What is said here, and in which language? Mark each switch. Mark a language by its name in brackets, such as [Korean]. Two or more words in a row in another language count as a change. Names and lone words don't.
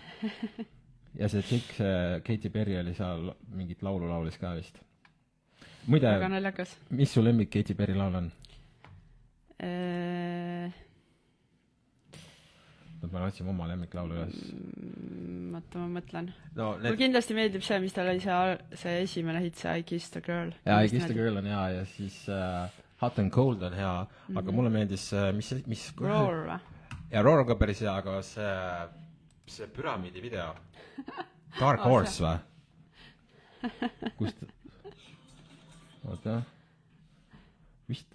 [Estonian] Ja see tšikk, see Katy Perry oli seal mingit laulu laulis ka vist. Muide, mis su lemmik Katy Perry laul on? Ma otsime oma lemmiklaulu üles. Ma mõtlen. No, mul kindlasti meeldib see, mis tal oli see esimene hit, see I Kissed a Girl. Ja, I Kissed a Girl on hea ja siis Hot and Cold on hea, aga mulle meeldis mis Roar või? Ja Roar on ka päris hea, aga see püramiidi video Dark Horse või? Kust? Oota. Vist?